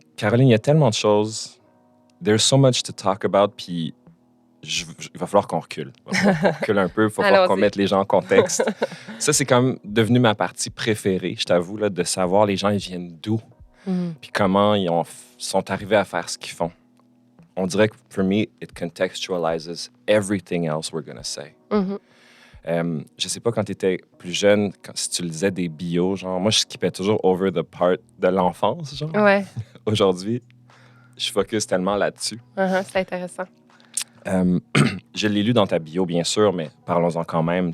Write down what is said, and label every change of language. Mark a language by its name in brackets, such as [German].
[French] Caroline, il y a tellement de choses... [English] There's so much to talk about, [French] puis il va falloir qu'on recule. Il va falloir qu'on recule un peu, il va falloir qu'on mette les gens en contexte. Ça, c'est comme devenu ma partie préférée, je t'avoue, là, de savoir les gens, ils viennent d'où, puis comment ils sont arrivés à faire ce qu'ils font. On dirait que, [English] for me, it contextualizes everything else we're going to say. [French] Je sais pas, quand tu étais plus jeune, si tu lisais des bios, genre, moi, je skippais toujours [English] over the part [French] de l'enfance, genre. Ouais. Aujourd'hui, je focus tellement là-dessus. C'est intéressant. Je l'ai lu dans ta bio, bien sûr, mais parlons-en quand même.